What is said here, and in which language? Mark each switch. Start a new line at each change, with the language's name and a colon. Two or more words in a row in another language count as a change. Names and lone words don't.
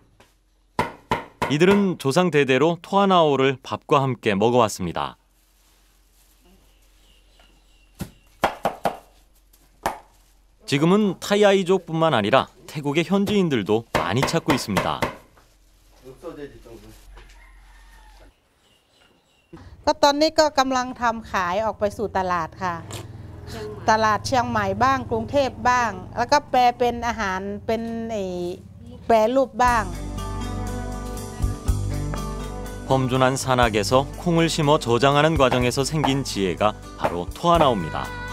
Korean: 이들은 조상 대대로 토하나오를 밥과 함께 먹어왔습니다. 지금은 타이아이족뿐만 아니라 태국의 현지인들도 많이 찾고 있습니다.
Thai: ก็ตอนนี้ก็กำลังทำขายออกไปสู่ตลาดค่ะตลาดเชียงใหม่บ้างกรุงเทพบ้างแล้วก็แปลเป็นอาหารเป็นแปรรูปบ้าง
Korean: 험준한 산악에서 콩을 심어 저장하는 과정에서 생긴 지혜가 바로 토하나오입니다.